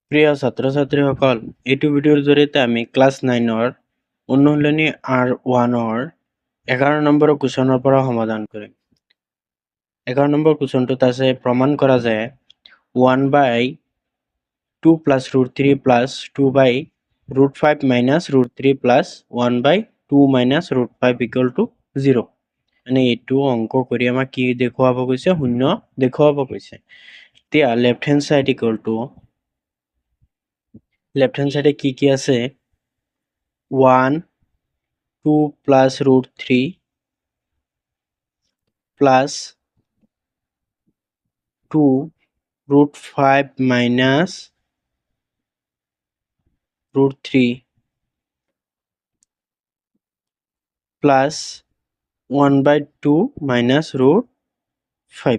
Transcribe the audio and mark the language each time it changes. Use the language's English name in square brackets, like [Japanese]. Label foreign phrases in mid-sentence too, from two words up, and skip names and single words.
[Assamese] প্ৰিয় ছাত্ৰ-ছাত্ৰীসকল, এইটো ভিডিঅ'ৰ জৰিয়তে আমি ক্লাছ 9ৰ অনুশীলনী R1ৰ 11 নম্বৰ কুৱেশ্যনৰ পৰা সমাধান কৰিম। 11 নম্বৰ কুৱেশ্যনটোত আছে প্ৰমাণ কৰা যে 1/2 plus √3 plus 2/√5 minus √3 plus 1/2 minus √5 [English] equal to [Assamese] 0। মানে এইটো অংক কৰি আমাক কি দেখুৱাব কৈছে? শূন্য দেখুৱাব কৈছে। এতিয়া [English] left hand side equal to left hand side [Assamese] কি আছে 1 2 plus √3 plus 2 √5 minus √3 plus 1/2 minus √5।